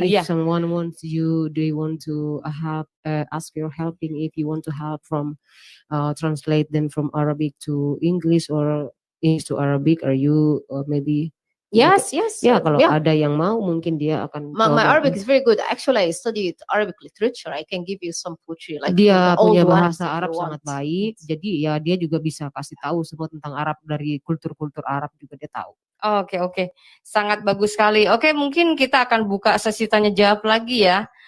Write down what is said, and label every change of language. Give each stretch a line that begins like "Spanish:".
English: if someone wants you, they want to help, ask your helping, if you want to help from translate them from Arabic to English or English to Arabic, are you maybe? Yes.
Indonesian: Ya, kalau ada yang mau mungkin dia akan
English: my Arabic is very good. Actually, I studied Arabic literature. I can give you some poetry like
Indonesian: dia punya bahasa Arab sangat baik. Jadi ya dia juga bisa kasih tahu semua tentang Arab, dari kultur-kultur Arab juga dia tahu. Oke. Sangat bagus sekali. Oke, mungkin kita akan buka sesi tanya jawab lagi ya.